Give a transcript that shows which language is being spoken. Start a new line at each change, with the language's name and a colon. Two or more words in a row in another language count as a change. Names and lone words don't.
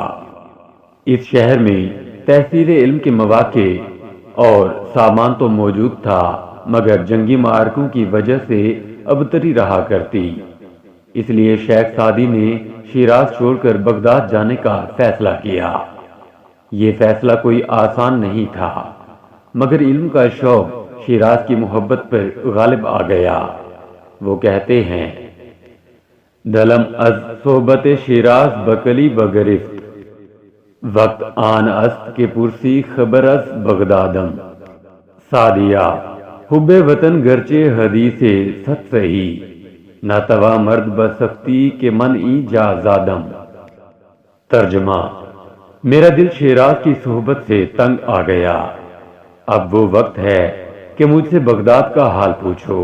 Urdu: اس شہر میں تحصیل علم کے مواقع اور سامان تو موجود تھا، مگر جنگی معرکوں کی وجہ سے ابتری رہا کرتی، اس لیے شیخ سعدی نے شیراز چھوڑ کر بغداد جانے کا فیصلہ کیا۔ یہ فیصلہ کوئی آسان نہیں تھا، مگر علم کا شوق شیراز کی محبت پر غالب آ گیا۔ وہ کہتے ہیں،
Persian: دلم از صحبت شیراز بکلی بگرفت، وقت آن است کے پرسی خبر از بغدادم۔ سعدیہ، حب وطن گرچہ حدیث ست سہی، نہ توا مرد بسختی کے منعی جا زادم۔
Urdu: ترجمہ، میرا دل شیراز کی صحبت سے تنگ آ گیا، اب وہ وقت ہے کہ مجھ سے بغداد کا حال پوچھو۔